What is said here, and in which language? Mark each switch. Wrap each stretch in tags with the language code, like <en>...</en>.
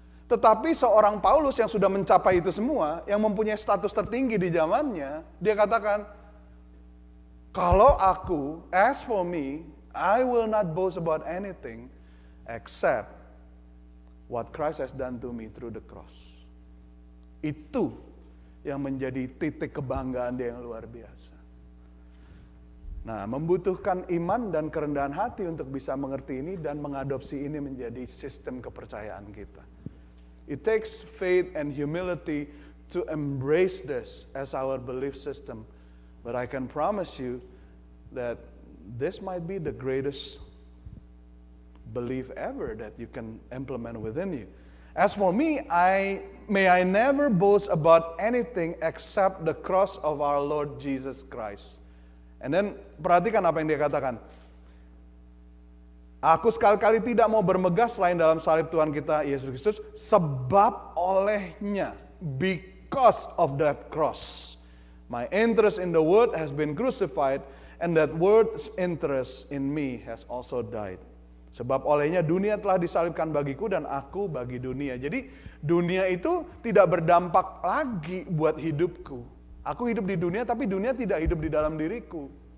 <id>Tetapi seorang Paulus yang sudah mencapai itu semua, yang mempunyai status tertinggi di zamannya, dia katakan, kalau aku,</id> <en>as for me, I will not boast about anything except what Christ has done to me through the cross.</en> <id>Itu yang menjadi titik kebanggaan dia yang luar biasa. Nah, membutuhkan iman dan kerendahan hati untuk bisa mengerti ini dan mengadopsi ini menjadi sistem kepercayaan kita.</id> <en>It takes faith and humility to embrace this as our belief system. But I can promise you that this might be the greatest belief ever that you can implement within you. As for me, may I never boast about anything except the cross of our Lord Jesus Christ. And then</en> <id>perhatikan apa yang dia katakan. Aku sekali-kali tidak mau bermegah selain dalam salib Tuhan kita Yesus Kristus, sebab olehnya,</id> <en>because of that cross, my interest in the word has been crucified, and that word's interest in me has also died.</en> <id>Sebab olehnya dunia telah disalibkan bagiku dan aku bagi dunia. Jadi dunia itu tidak berdampak lagi buat hidupku. Aku hidup di dunia tapi dunia tidak hidup di dalam diriku.</id>